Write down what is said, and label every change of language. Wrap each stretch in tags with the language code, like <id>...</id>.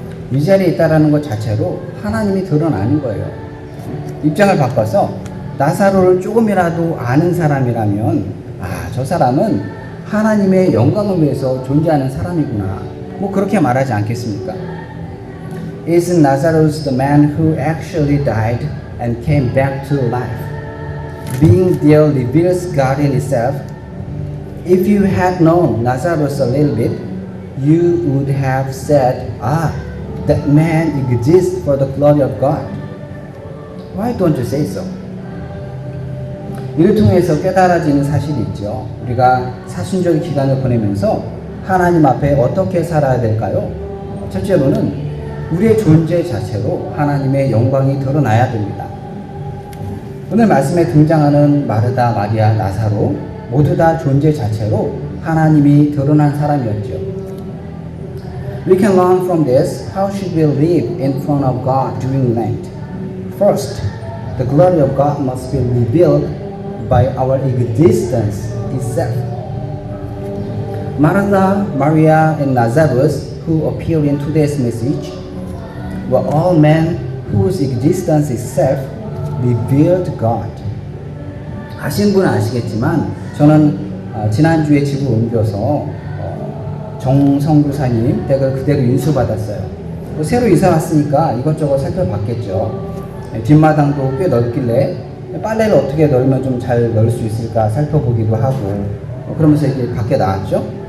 <ko>이 자리에 있다라는 것 자체로 하나님이 드러나는 거예요. 입장을 바꿔서 나사로를 조금이라도 아는 사람이라면 저 사람은 하나님의 영광을 위해서 존재하는 사람이구나, 뭐 그렇게 말하지 않겠습니까?</ko> <en>Isn't Lazarus the man who actually died and came back to life? Being there reveals God in itself. If you had known Lazarus a little bit, you would have said, that man exists for the glory of God. Why don't you say so?</en> <ko>이를 통해서 깨달아지는 사실이 있죠. 우리가 사순절 기간을 보내면서 하나님 앞에 어떻게 살아야 될까요? 첫째로는 우리의 존재 자체로 하나님의 영광이 드러나야 됩니다. 오늘 말씀에 등장하는 마르다, 마리아, 나사로 모두 다 존재 자체로 하나님이 드러난 사람이었죠.</ko> <en>We can learn from this how should we live in front of God during Lent. First, the glory of God must be revealed by our existence itself. Martha, Maria, and Lazarus, who appear in today's message, were all men whose existence itself revealed God.</en> <ko>아시는 분은 아시겠지만 저는 지난주에 집을 옮겨서 정성교사님 댁을 그대로 인수받았어요. 새로 이사 왔으니까 이것저것 살펴봤겠죠. 뒷마당도 꽤 넓길래 빨래를 어떻게 널면 좀 잘 넣을 수 있을까 살펴보기도 하고 그러면서 이제 밖에 나왔죠.</ko>